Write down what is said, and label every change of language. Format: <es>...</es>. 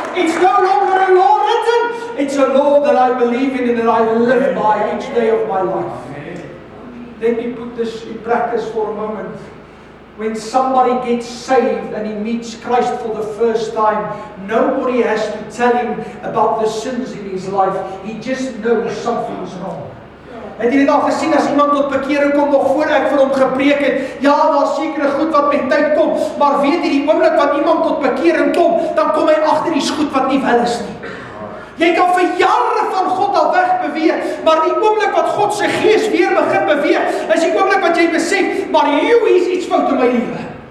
<en>It's no longer a law written. It's a law that I believe in and that I live by each day of my life. Let me put this in practice for a moment. When somebody gets saved and he meets Christ for the first time, nobody has to tell him about the sins in his life. He just knows something's wrong.</en> <af>Het jy dit al gesien as iemand tot bekering kom nog voor ek vir hom gepreek het? Ja, daar's sekere goed wat met tyd kom, maar weet jy die oomblik wat iemand tot bekering kom, dan kom hy agter die goed wat nie wel is nie. Jy kan vir jare van God al weg beweeg, maar die oomblik wat God se Gees weer begin beweeg, is die oomblik wat jy besef, maar hier is iets fout in my lewe.</af>